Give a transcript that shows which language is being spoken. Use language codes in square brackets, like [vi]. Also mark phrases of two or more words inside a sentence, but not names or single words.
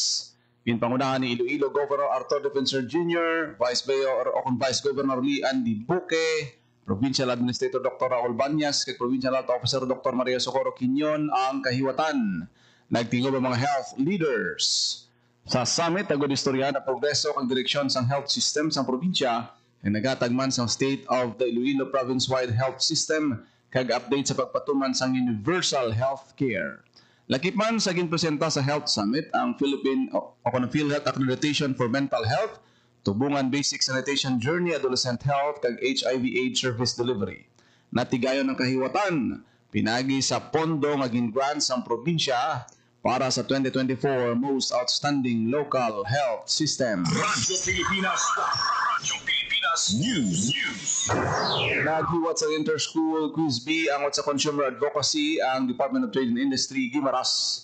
[hil] Ginpangunahan ni Iloilo Governor Arthur Defensor Jr., Vice Mayor o Vice Governor Lee Andy Buque, Provincial Administrator Dr. Raul Banyas, kay Provincial Health Officer Dr. Maria Socorro Quinyon ang kahiwatan. Nagtingob ang mga [en] health leaders. [hil] Sa summit, agod istorya na progreso kang direksyon sang health system sang probinsya ay nagatagman sang State of the Iloilo Province-wide Health System kag update sa pagpatuman sang [en] universal health care. [hil] Lakip man sa ginpresenta sa Health Summit ang Philippine PhilHealth Accreditation for Mental Health, Tubungan Basic Sanitation Journey, Adolescent Health kag HIV/AIDS Service Delivery. Natigayon ng kahiwatan pinagi sa pondo nga gin-grant sang probinsya para sa 2024 Most Outstanding Local Health System. Radyo Pilipinas. Radyo Pilipinas News. Naghiwat sa Inter-School Quiz B ang sa Consumer Advocacy ang Department of Trade and Industry Guimaras.